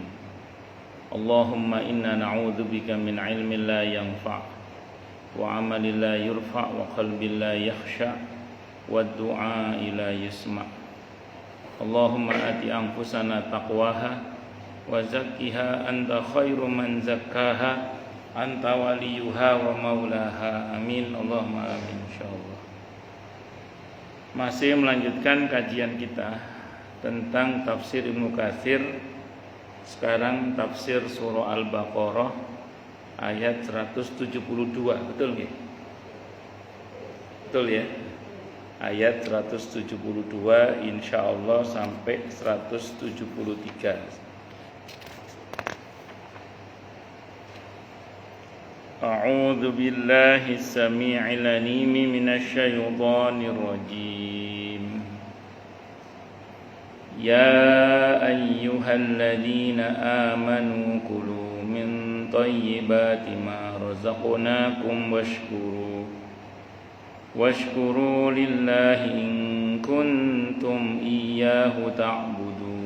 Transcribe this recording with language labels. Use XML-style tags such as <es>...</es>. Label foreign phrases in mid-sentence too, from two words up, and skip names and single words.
<ar>اللهم إنا نعوذ بك من علم لا ينفع وعمل لا يرفع وقلب لا يخشع ودعاء لا يسمع'. اللهم آت أنفسنا تقواها وزكها أنت خير من زكاها أنت وليها ومولاها. آمين اللهم آمين إن شاء الله.</ar> <id>Masih melanjutkan kajian kita tentang tafsir Ibnu Katsir. Sekarang tafsir surah Al-Baqarah ayat 172. Betul nggih? Betul ya? Ayat 172 insyaallah sampai 173.</id> <ar>أعوذ بالله السميع العليم من الشيطان الرجيم. يا أيها الذين آمنوا كلوا من طيبات ما رزقناكم واشكروا لله إن كنتم إياه تعبدون.</ar>